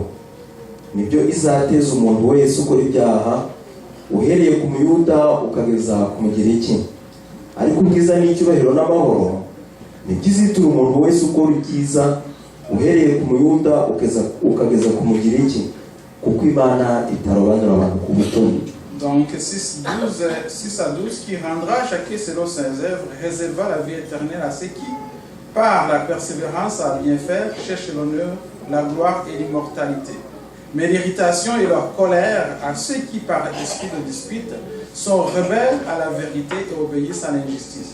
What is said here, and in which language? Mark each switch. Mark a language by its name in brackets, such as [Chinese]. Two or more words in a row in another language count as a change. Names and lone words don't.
[Kinyarwanda] Nibyo izateza umuntu wese ukora ibyaha, uhereye ku Muyuda ukageza ku Mugiriki. Ariko ubwiza n'icyubahiro n'amahoro nibyizitura umuntu wese ukora ibyiza, uhereye ku Muyuda ukageza ku Mugiriki, kuko Imana itarobanura abantu ku butoni. [French] Donc 6 à 12 qui rendra chacun selon ses œuvres, réserva la vie éternelle à ceux qui, par la persévérance à bien faire, cherchent l'honneur, la gloire et l'immortalité. Mais l'irritation et leur colère à ceux qui, par esprit de dispute, sont rebelles à la vérité et obéissent à l'injustice.